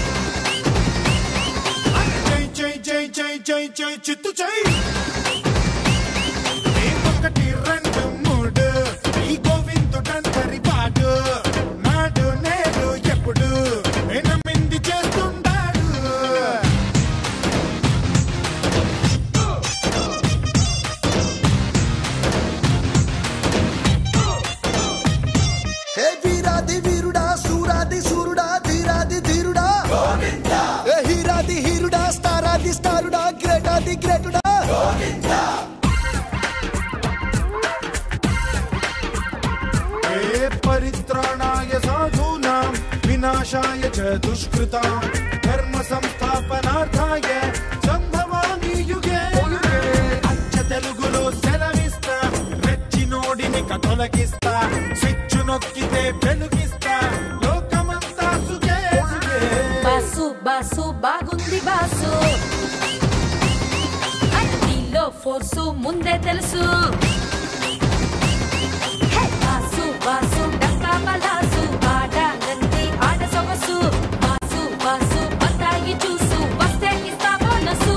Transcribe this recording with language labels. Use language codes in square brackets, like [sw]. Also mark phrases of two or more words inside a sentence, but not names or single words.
[te] జై జై జై జై జై చిత్తు జై ఒకటి రెండు మూడు ఈ గోవిందుడందరి వాడు నాడు నేడు ఎప్పుడు నమ్మింది చేస్తుంటాడు హే వీరాధి వీరుడా శూరాధి శూరుడా ధీరాధి ధీరుడా గోవిందా హే హీరాధి హీరుడా స్టారాధి స్టారుడా గ్రేటాధి గ్రేటుడా గోవిందా [sa] हे परित्राणाय साधूनां विनाशाय च दुष्कृतां धर्म संस्थापनार्थाय संभवामि युगे युगे [te] అచ్చ తెలుగులో సెలవిస్తా రెచ్చినోడిని కతొలగిస్తా స్విచ్ నొక్కితే వెలుగిస్తా లోకమంతా సుఖే సుఖే బాసు బాసు బాగుంది బాసు అన్నిలో ఫోర్సు ముందే తెలుసు బాసు బాసు డక్కా బలాసు ఆడాలంటే ఆడ సొగసు బాసు బాసు బతాయి చూసు వస్తే ఇస్తా బోనసు